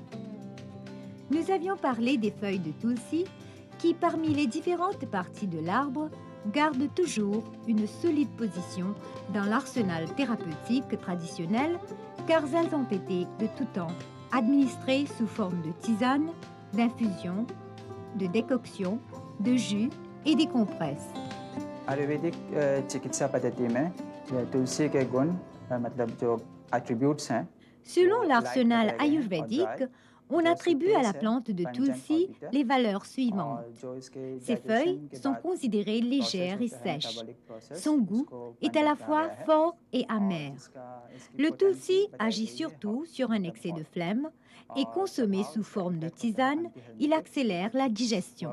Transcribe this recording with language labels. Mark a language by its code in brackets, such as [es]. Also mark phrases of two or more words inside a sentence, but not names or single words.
[fr] Nous avions parlé des feuilles de tulsi qui, parmi les différentes parties de l'arbre, gardent toujours une solide position dans l'arsenal thérapeutique traditionnel car elles ont été de tout temps administrées sous forme de tisane, d'infusion, de décoction, de jus et des compresses. [hi] आयुर्वेदिक चिकित्सा पद्धति में तुलसी के गुण मतलब जो attributes हैं. [fr] Selon l'arsenal ayurvédique, on attribue à la plante de tulsi les valeurs suivantes. Ses feuilles sont considérées légères et sèches. Son goût est à la fois fort et amer. Le tulsi agit surtout sur un excès de flemme et consommé sous forme de tisane, il accélère la digestion.